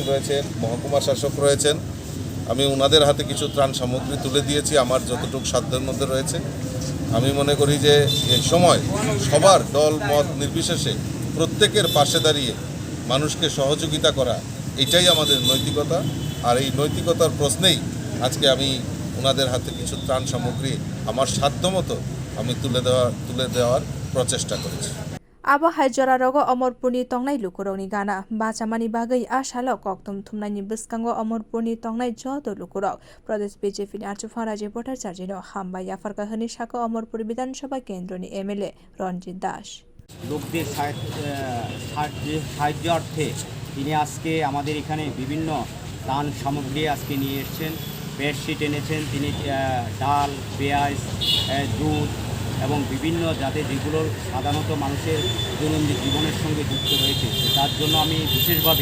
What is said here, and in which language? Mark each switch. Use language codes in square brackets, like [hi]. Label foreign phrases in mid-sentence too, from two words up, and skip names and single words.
[bn] রয়েছেন মহকুমা শাসক রয়েছেন আমি ওনাদের হাতে কিছু ত্রাণ সামগ্রী তুলে দিয়েছি আমার যতটুকু সাধ্যের মধ্যে রয়েছে আমি মনে করি যে এই সময় সবার দল মত নির্বিশেষে প্রত্যেকের পাশে দাঁড়িয়ে মানুষকে সহযোগিতা করা এটাই আমাদের নৈতিকতা আর এই নৈতিকতার প্রশ্নেই আজকে আমি ওনাদের হাতে কিছু ত্রাণ সামগ্রী আমার সাধ্যমতো আমি তুলে দেওয়ার প্রচেষ্টা করেছি [trp] आबाहाय जरा रगो अमरपुरनि तंगनाय लुकुरकनि गाना बाचामानि बागै आशालो कक्तम थुमनायनि बिस्कांगो अमरपुरनि तंगनाय जत लुकुरक प्रदेश बीजेपी नि आचुफाराजी भट्टाचार्यनो हामबाय आफारका हनि साको अमरपुर विधानसभा केन्द्रनि एमएलए रंजित दास [bn] লোকদের সাহায্যার্থে তিনি আজকে আমাদের এখানে বিভিন্ন ত্রাণ সামগ্রী আজকে নিয়ে এসেছেন বেডশিট এনেছেন তিনি ডাল পেঁয়াজ দুধ এবং বিভিন্ন যাতে যেগুলো সাধারণত মানুষের দৈনন্দিন জীবনের সঙ্গে যুক্ত রয়েছে তার জন্য আমি বিশেষভাবে